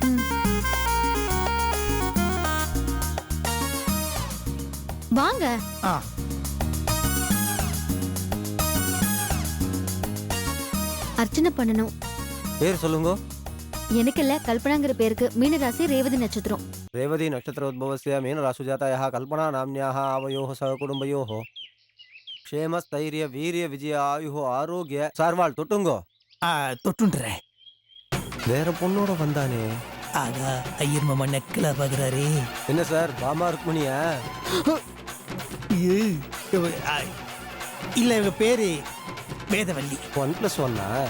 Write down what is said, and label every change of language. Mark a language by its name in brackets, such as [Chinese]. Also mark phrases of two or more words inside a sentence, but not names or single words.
[Tamil] வாங்க. அர்ச்சனை பண்ணணும். பேர் சொல்லுங்க. எனக்கு இல்ல, கல்பனாங்கிற பேருக்கு. மீனராசி, ரேவதி நட்சத்திரம். [Sanskrit] रेवती नक्षत्रोद्भवस्य मीनराशिजातायाः कल्पना नाम्न्याः आवयोः सहकुटुम्बयोः क्षेमस्थैर्य वीर्य विजय आयुः आरोग्य [Tamil] சார்வாள் தொட்டுங்கோ. தொட்டுன்றேன். வேற பொண்ணோட வந்தானே, ஆகா ஐயர் மாமா நக்கலா பாக்குறாரே. என்ன சார் பாமா ருக்மணியா? இல்ல இவங்க பேரு வேதவல்லி. 1+1